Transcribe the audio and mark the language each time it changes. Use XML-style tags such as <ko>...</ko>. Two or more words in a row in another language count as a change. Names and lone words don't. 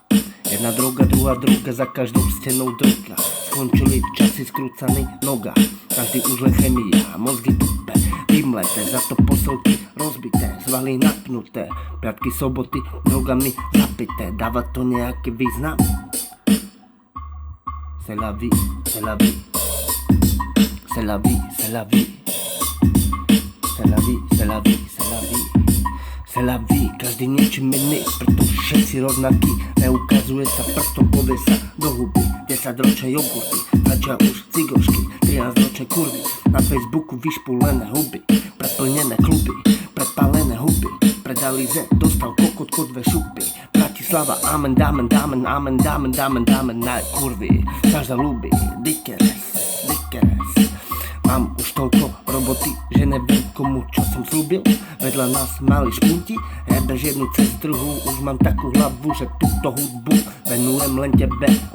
<sk>Jedna droga, druhá droga, za každou stenou droga. Skončili časy skrúcaný noga. Každý už len chemia, mozgy tupe, vymleté, za to poselky rozbité, svaly napnuté, piatky, soboty, drogami zapité, dáva to nejaký význam?</sk> <fr>C'est la vie, c'est la vie, c'est la vie, c'est la vie, c'est la vie, c'est la vie, c'est la vie, c'est la vie,</fr> <sk>každý niečím iný, preto všetci rovnakí, neukazuje sa prstom, povie sa do huby, 10-ročné jogurty, začia už cigošky, 13-ročné kurvy, na Facebooku vyšpulené huby, preplnené kluby, prepálené huby, predali Z, dostal kokotko 2 šupy, Bratislava, amen, dámen, na kurvy, každá ľúbi, dikeres, mám už toľko roboty, že neviem komu čo som slúbil, vedľa nás mali špunti, jebeš jednu cez druhú, už mám takú hlavu, že túto hudbu venujem len tebe.</sk>